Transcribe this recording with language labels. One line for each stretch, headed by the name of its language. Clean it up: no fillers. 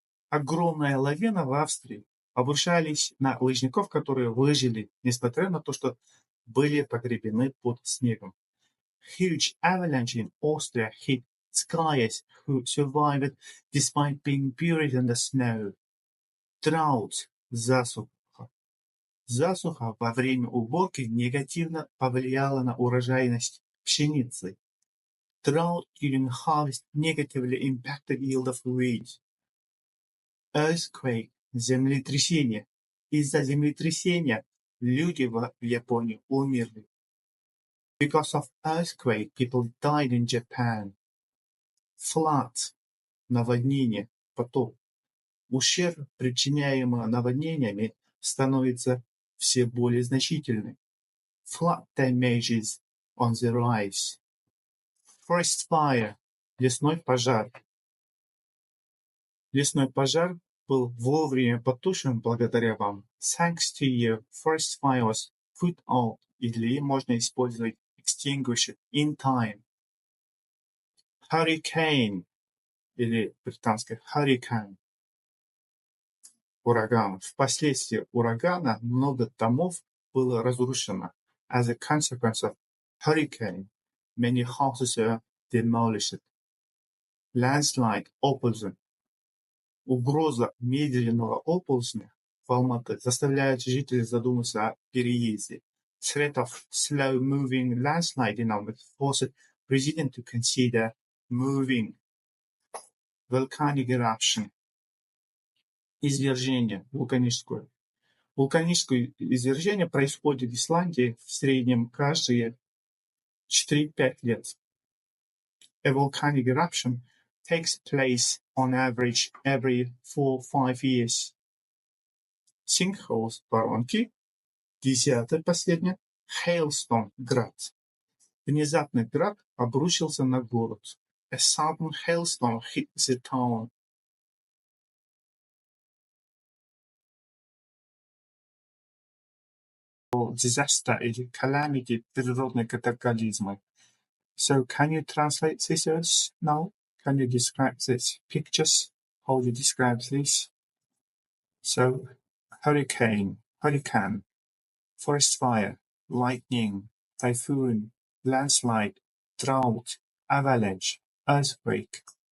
Russian: Огромная лавина в Австрии. Обрушались на лыжников, которые выжили, несмотря на то, что были погребены под снегом.
English: Huge avalanche in Austria hit skiers who survived despite being buried in the snow. Drought.
Russian: Засуха. Засуха во время уборки негативно повлияла на урожайность пшеницы.
English: Drought during harvest negatively impacted yield of wheat. Earthquake.
Russian: Землетрясение. Из-за землетрясения люди в Японии умерли.
English: Because of earthquake, people died in Japan. Flood.
Russian: Наводнение. Потоп. Ущерб, причиняемый наводнениями, становится все более значительным.
English: Flood damages on the rise. Forest fire.
Russian: Лесной пожар. Лесной пожар был вовремя потушен благодаря вам.
English: Thanks to you, forest fire was put out.
Russian: Или можно использовать
English: extinguish in time. Hurricane.
Russian: Или британский hurricane. Ураган. Впоследствии урагана много домов было разрушено.
English: As a consequence of hurricane, many houses were demolished. Landslide.
Russian: Оползень. Угроза медленного оползня в Алматы заставляет жителей задуматься о переезде.
English: Threat of slow-moving landslide in Almaty forced president to consider moving. Volcanic eruption.
Russian: Извержение вулканическое. Вулканическое извержение происходит в Исландии в среднем каждые 4-5 лет.
English: A volcanic eruption takes place on average every 4-5 years. Sinkholes,
Russian: воронки. 10, последнее.
English: Hailstorm,
Russian: град. Внезапный град обрушился на город.
English: A sudden hailstorm hit the town.
Russian: Disaster или calamity, природные катаклизмы.
English: So can you translate these words now? Can you describe these pictures? How do you describe this? So, hurricane, forest fire, lightning, typhoon, landslide, drought, avalanche, earthquake.